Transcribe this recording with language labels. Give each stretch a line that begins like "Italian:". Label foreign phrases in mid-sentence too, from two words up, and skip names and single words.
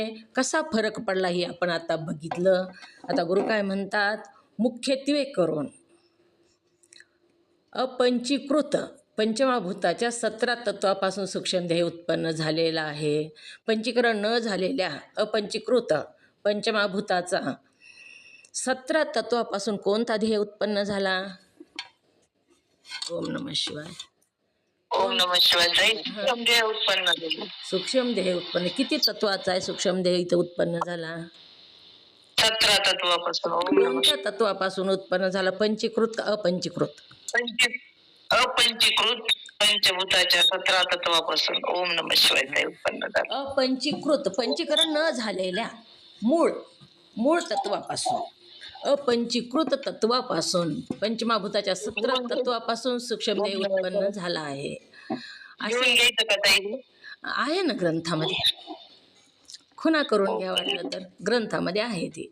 Marathi: कसा फरक पडला हे आपण आता बघितलं. आता गुरु काय म्हणतात, मुख्यत्वे करून अपंचीकृत पंचमहाभूताच्या 17 तत्वापासून सूक्ष्म देह उत्पन्न झालेला आहे. पंचीकरण न झालेल्या अपंचीकृत पंचमहाभूताचा 17 तत्वापासून कोणता देह उत्पन्न झाला?
Sanskrit: ओम नमः शिवाय. ओम नमः शिवाय.
Marathi: सूक्ष्म देह उत्पन्न झाले. सूक्ष्म देह उत्पन्न किती तत्वाचा आहे? सूक्ष्म देह इथं उत्पन्न झाला 17 तत्वापासून. कोणत्या तत्वापासून उत्पन्न झाला? पंचीकृत का अपंचीकृत? अपंचीकृत पंचभूताच्या 17 तत्वापासून.
Sanskrit: ओम नमः शिवाय
Marathi: उत्पन्न झालं. अपंचीकृत पंचीकरण न झालेल्या मूळ तत्वापासून, अपंचीकृत तत्वापासून पंचमहाभूताच्या 17 तत्वापासून सूक्ष्म देह उत्पन्न झाला आहे. असे घ्यायचं का ताई? आहे ना ग्रंथामध्ये, खुणा करून घ्या वाटलं तर, ग्रंथामध्ये आहे ते.